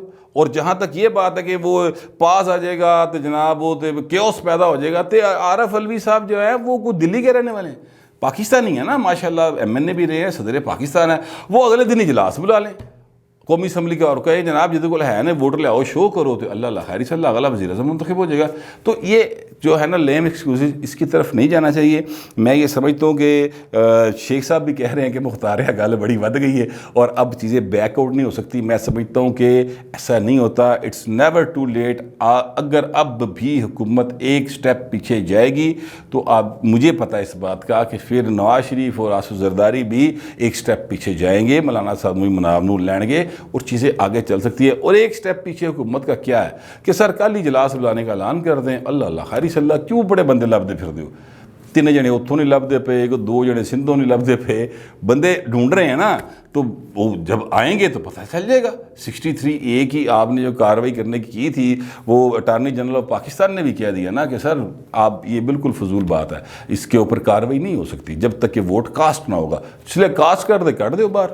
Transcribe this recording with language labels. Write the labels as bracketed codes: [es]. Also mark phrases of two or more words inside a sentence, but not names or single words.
[ur] اور جہاں تک یہ بات ہے کہ وہ پاس آ جائے گا تو جناب وہ کیوس پیدا ہو جائے گا, تو عارف علوی صاحب جو ہے وہ کوئی دلی کے رہنے والے ہیں, پاکستانی ہیں نا, ماشاءاللہ ایم این اے بھی رہے ہیں, صدر پاکستان ہے, وہ اگلے دن اجلاس بلا لیں, قومی اسمبلی کا اور کہے جناب جدے کو ہے نا ووٹر لے آؤ شو کرو تو اللہ اللہ خیر صلی اللہ اگلا وزیر اعظم منتخب ہو جائے گا. تو یہ جو ہے نا [en] lame excuses [ur] اس کی طرف نہیں جانا چاہیے. میں یہ سمجھتا ہوں کہ شیخ صاحب بھی کہہ رہے ہیں کہ مختار گل بڑی ود گئی ہے اور اب چیزیں [en] back out [ur] نہیں ہو سکتی. میں سمجھتا ہوں کہ ایسا نہیں ہوتا. [en] It's never too late. [ur] اگر اب بھی حکومت ایک سٹیپ پیچھے جائے گی تو اب مجھے پتہ ہے اس بات کا کہ پھر نواز شریف اور آصف زرداری بھی ایک سٹیپ پیچھے جائیں گے, مولانا صاحب مناب نور لین گے اور چیزیں آگے چل سکتی ہے. اور ایک سٹیپ پیچھے حکومت کا کیا ہے کہ سر کل ہی اجلاس بلانے کا اعلان کر دیں. [pa] اللہ اللہ خیر صلی اللہ کیوں بڑے بندے لبدے پھر دیو, 3 جنے اتوں نہیں لبدے پے, 2 جنے سندھوں نہیں لبدے پے, بندے ڈھونڈ رہے ہیں نا. [ur] تو وہ جب آئیں گے تو پتہ چل جائے گا. 63A کی آپ نے جو کارروائی کرنے کی تھی وہ [en] Attorney General of [ur] پاکستان نے بھی کہہ دیا نا کہ سر آپ یہ بالکل فضول بات ہے, اس کے اوپر کارروائی نہیں ہو سکتی جب تک کہ [en] vote cast [ur] نہ ہوگا. اس لیے کاسٹ کر دے کر دے باہر.